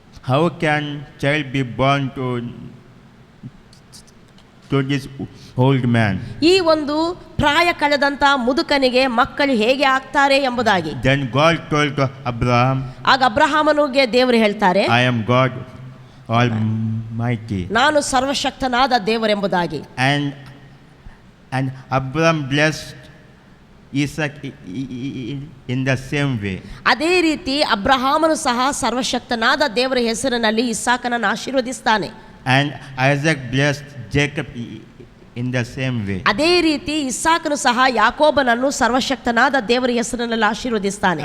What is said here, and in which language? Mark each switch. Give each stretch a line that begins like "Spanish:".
English: how can child be born to this old man?
Kannada: ಈ ಒಂದು ಪ್ರಾಯ ಕಳೆದಂತ ಮುದುಕನಿಗೆ ಮಕ್ಕಳು ಹೇಗೆ ಆಗ್ತಾರೆ ಎಂಬುದಾಗಿ.
English: Then God told to Abraham,
Kannada: ಆಗ ಅಬ್ರಹಾಮನಿಗೆ ದೇವರು ಹೇಳ್ತಾರೆ,
English: I am God Almighty.
Kannada: ನಾನು ಸರ್ವಶಕ್ತನಾದ ದೇವರೆಂಬುದಾಗಿ.
English: And Abraham blessed Isaac in the same way.
Kannada: ಅದೇ ರೀತಿ ಅಬ್ರಹಾಮನು ಸಹ ಸರ್ವಶಕ್ತನಾದ ದೇವರ ಹೆಸರಿನಲ್ಲಿ ಇಸಾಕನನ್ನು ಆಶೀರ್ವದಿಸ್ತಾನೆ.
English: And Isaac blessed Jacob in the same way.
Kannada: ಅದೇ ರೀತಿ ಇಸಾಕನು ಸಹ ಯಾಕೋಬನನ್ನು ಸರ್ವಶಕ್ತನಾದ ದೇವರ ಹೆಸರಿನಲ್ಲಿ ಆಶೀರ್ವದಿಸ್ತಾನೆ.